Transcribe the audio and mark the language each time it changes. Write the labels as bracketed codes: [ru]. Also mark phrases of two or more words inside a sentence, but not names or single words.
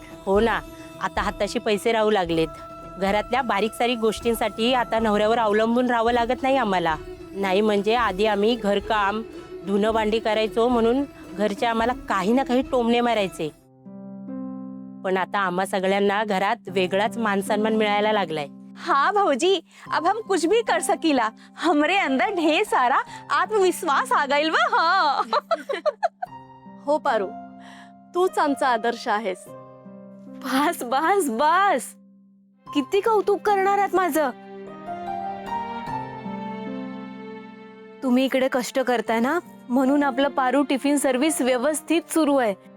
[mr] हो ना, आता हाताशी पैसे राहू लागलेत. घरातल्या बारीक सारीक गोष्टींसाठी आता नवऱ्यावर अवलंबून राहावं लागत नाही आम्हाला. नाही म्हणजे आधी आम्ही घरकाम धुणं भांडी करायचो म्हणून घरचे आम्हाला काही ना काही टोमणे मारायचे. पण आता आम्हा सगळ्यांना घरात वेगळाच मानसन्मान मिळायला लागलाय. [bho] हाँ भाऊजी, अब हम कुछ भी कर सकीला. हमरे अंदर ढेर सारा आत्मविश्वास आ गइल बा. हाँ. [mr] हो पारू, तूच आमचा आदर्श आहेस. बस बस बस, किती कौतुक करणार आहात माझं. तुम्ही इकडे कष्ट करताय ना म्हणून आपलं पारू [en] tiffin service [mr] व्यवस्थित सुरू आहे.